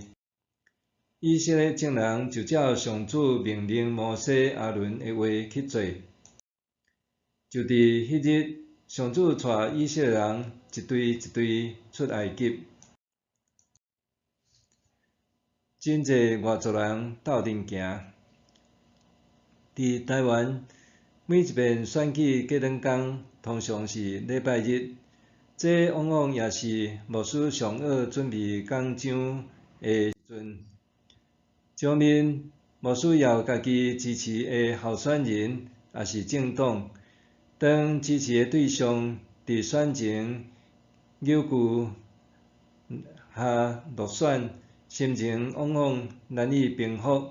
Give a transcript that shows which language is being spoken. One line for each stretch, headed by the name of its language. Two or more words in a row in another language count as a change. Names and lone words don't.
Min Nan Chinese: 以色列众人就照上主命令摩西、阿伦的话去做。就伫迄日， 上主带以色列人一队一队出埃及，真侪外族人斗阵行。伫台湾，每一遍选举过两天，通常是礼拜日，这往往也是牧师上好准备讲章的时阵。一方面，牧师要家己支持的候选人也是政党，当支持的对象伫选前扭曲下落选，心情往往难以平复。